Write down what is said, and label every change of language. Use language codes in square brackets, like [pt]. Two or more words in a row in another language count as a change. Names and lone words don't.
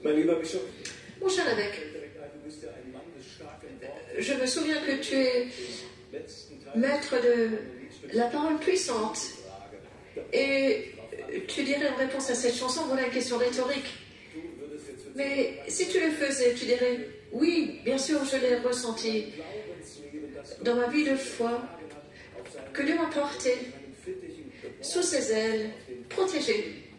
[de] Lieber Bischof, [fr] Mon cher évêque, [de] du bist ja ein Mann des starken Wortes. [fr] je me souviens que tu es maître de la parole puissante. Et tu dirais en réponse à cette chanson, voilà une question rhétorique. Mais si tu le faisais, tu dirais, oui, bien sûr, je l'ai ressenti dans ma vie de foi, que Dieu m'a porté sous ses ailes, protégé.